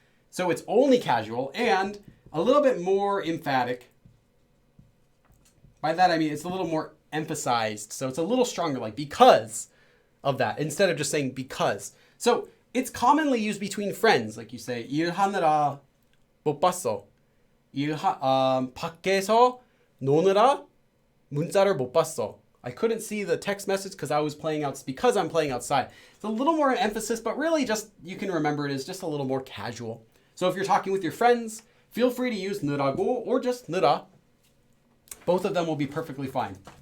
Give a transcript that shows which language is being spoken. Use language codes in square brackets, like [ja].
[en] So it's only casual and a little bit more emphatic. By that I mean it's a little more emphasized. So it's a little stronger, like because of that, instead of just saying because. So it's commonly used between friends. Like you say, [ko] 일하느라 못 봤어. 밖에서 노느라 문자를 못 봤어. [en] I couldn't see the text message because I'm playing outside. It's a little more emphasis, but really just, you can remember it as just a little more casual. So if you're talking with your friends, feel free to use 누라고 or just 누라. Both of them will be perfectly fine.